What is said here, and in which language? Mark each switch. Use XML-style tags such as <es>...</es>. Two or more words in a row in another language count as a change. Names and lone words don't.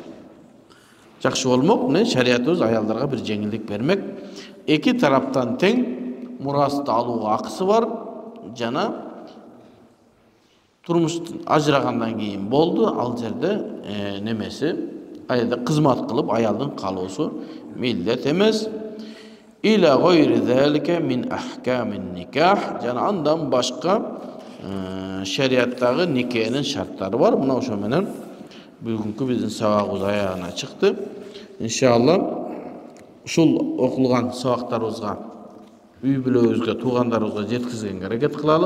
<ky>Жакшы болмок, шариятыбыз аялдарга бир жеңилдик бермек. Эки тараптан тең мурасты алууга акысы бар. Жана турмуштан ажырагандан кийин болду, ал жерде немеси аялда кызмат кылып аялдын калуусу милдет эмес.</ky> <ar>إلى غير ذلك من أحكام النكاح.</ar> <ky>Жана андан башка шариаттагы никенин шарттары бар. Мына ошо менен бүгүнкү биздин сабагыбыз аягына чыкты. Иншалла ушул окулган сабактарыбызга үй бүлөбүзгө, туугандарыбызга жеткизгенге аракет кылалы.</ky>